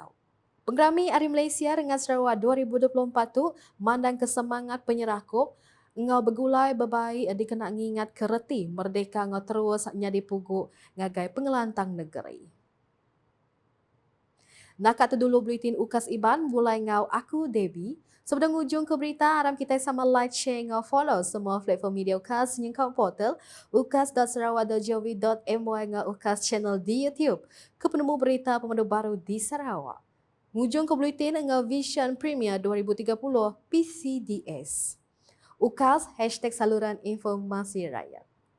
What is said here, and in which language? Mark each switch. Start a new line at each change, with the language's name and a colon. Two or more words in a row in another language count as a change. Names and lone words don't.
Iban: Pengerami Hari Malaysia Rengat Sarawak 2024 tu mandang kesemangat penyerakuk ngau bergulai bebai dikena ngingat kereti merdeka ngau terus nyadi puguk ngagai pengelantang negeri. Nakat dulu buletin UKAS IBAN mulai ngau aku Debbie. Sebelum ujung ke berita, harap kita sama
English: like, share
Iban: dan follow semua platform media UKAS yang kau portal ukas.sarawak.gov.my dan UKAS channel di YouTube ke penemu berita pemandu baru di Sarawak. Ujung ke buletin dengan Vision Premier 2030 PCDS.
Malay: UKAS #saluran informasi rakyat.